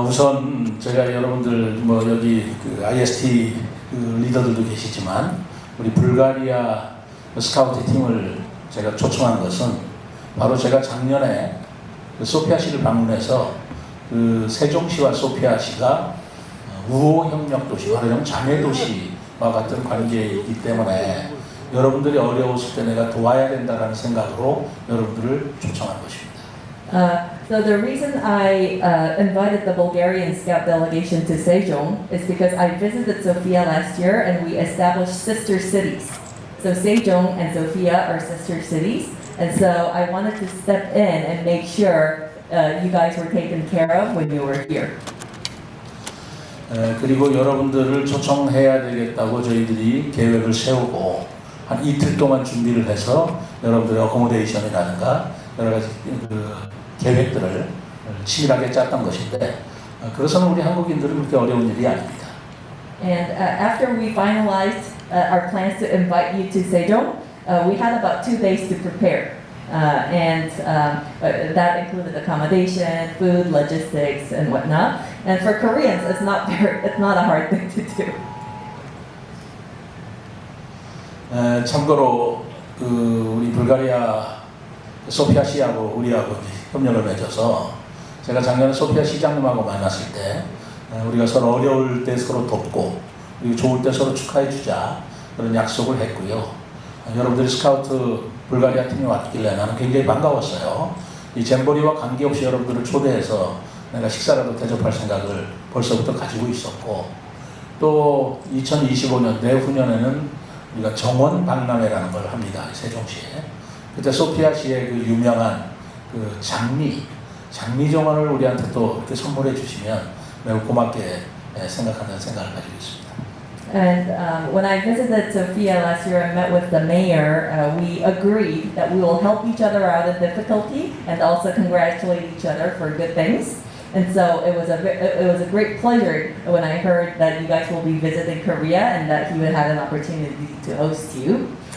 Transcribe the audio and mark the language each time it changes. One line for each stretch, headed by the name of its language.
Korean: 우선 제가 여러분들 여기 IST 리더들도 계시지만 우리 불가리아 스카우트 팀을 제가 초청한 것은 바로 제가 작년에 소피아시를 방문해서 세종시와 소피아시가 우호 협력 도시, 말하자면 자매 도시와 같은 관계이기 때문에 여러분들이 어려웠을 때 내가 도와야 된다는 생각으로 여러분들을 초청한 것입니다.
English: So the reason I invited the Bulgarian Scout delegation to Sejong is because I visited Sofia last year and we established sister cities. So Sejong and Sofia are sister cities, and so I wanted to step in and make sure you guys were taken care of when you were here.
Korean: 그리고 여러분들을 초청해야 되겠다고 저희들이 계획을 세우고 한 이틀 동안 준비를 해서 여러분들의 어코모데이션이라든가 여러 가지 계획들을 치밀하게 짰던 것인데 그것은 우리 한국인들은 그렇게 어려운 일이 아닙니다.
English: And after we finalized our plans to invite you to Sejong, we had about 2 days to prepare. And that included accommodation, food, logistics, and whatnot. And for Koreans, it's not a hard thing to do.
Korean: 참고로 우리 불가리아 소피아 시하고 우리하고 협력을 맺어서 제가 작년에 소피아 시장님하고 만났을 때 우리가 서로 어려울 때 서로 돕고 그리고 좋을 때 서로 축하해 주자 그런 약속을 했고요. 여러분들이 스카우트 불가리아 팀이 왔길래 나는 굉장히 반가웠어요. 이 잼버리와 관계없이 여러분들을 초대해서 내가 식사라도 대접할 생각을 벌써부터 가지고 있었고 또 2025년 내후년에는 우리가 정원 박람회라는 걸 합니다. 세종시에. 그때 소피아시의 그 유명한 그 장미 정원을 우리한테 또 이렇게 선물해 주시면 매우 고맙게 생각한다는 생각을 가지고 있습니다.
English: And when I visited Sofia last year and met with the mayor, we agreed that we will help each other out of difficulty and also congratulate each other for good things. And so it was a great pleasure when I heard that you guys will be visiting Korea and that he would have an opportunity to host you.